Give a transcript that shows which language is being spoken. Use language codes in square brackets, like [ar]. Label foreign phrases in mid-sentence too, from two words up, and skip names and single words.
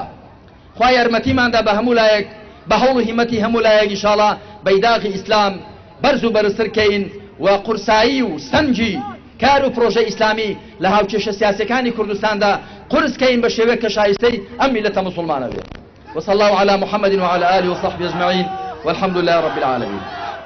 [ckb] خوا یارمەتیماندا بە هەموو لایەک، بە هەوڵ و هیمەتی هەموو لایەک ئینشاءڵڵا بەیداغی ئیسلام بەرز و بەرزترکەین و قورسایی و سەنجی کار و پرۆژە ئیسلامی لە هاوکێشە سیاسەکانی کوردستاندا قورسکەین بە شێوەیەک کە شایستەی ئەم میلەتە مسلمانە بێت. [ar] وصلى الله على محمد وعلى آله وصحبه أجمعين والحمد لله رب العالمين.